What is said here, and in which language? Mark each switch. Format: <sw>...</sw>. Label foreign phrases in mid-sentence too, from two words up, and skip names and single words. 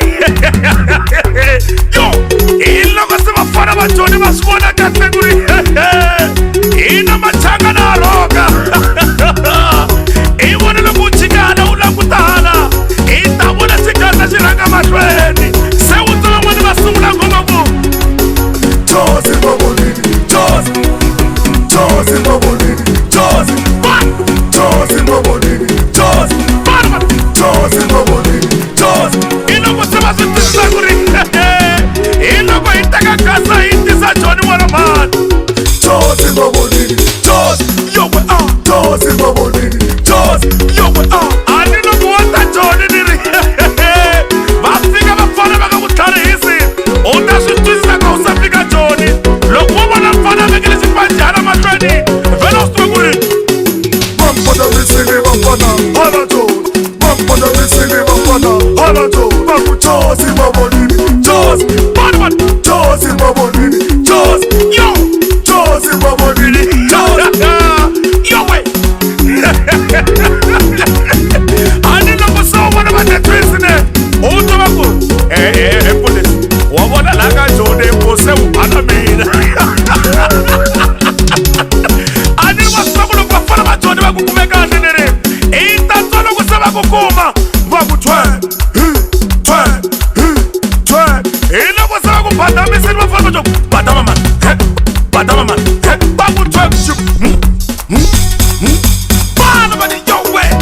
<ts>Yo, iloko sivafana va Joni va swi vona kahle ku ri ina machanga na roga. I vona loko u chikana u langutana i ta vona xikandza xi rhanga mahlweni se u tsala n'wana va sungula ngoma ku Josi Mabonini, Josi, Josi Mabonini, Josi, Josi Mabonini, Josi, Josi Mabonini, Josi. Iloko se va swi twisisa ku ri iloko hi teka kasa hi tisa Joni Maraman. Josi Mabonini, Josi,</ts> <en>yo we are Josi Mabonini, Josi, yo we are.</en> <ts>Ani loko wa ta Joni ni ri va fika va fana va ka ku tlharihisi u ta swi twisisa ka u sa fika Joni loko u vona mfana vekele xipanjana mahlweni vhela u swi tiva ku ri vamfana visile vafana hala Joni vamfana visile vafana hala Joni va ku Josi Mabonini, Josi, Josi Mabonini, Josi, yo Josi Mabonini, Josi, yo we. Ani loko se u vona va tetwisile u tiva ku Mfundhisi wa vona la ka Joni se u phana mina. Ani va swi ku loko vafana va Joni va ku kume kahle ni ri i ta twa loko se va ku kuma va ku hi loko se va ku badamisile vafana va Joni badama man badama man va ku vana va ni yo we</ts>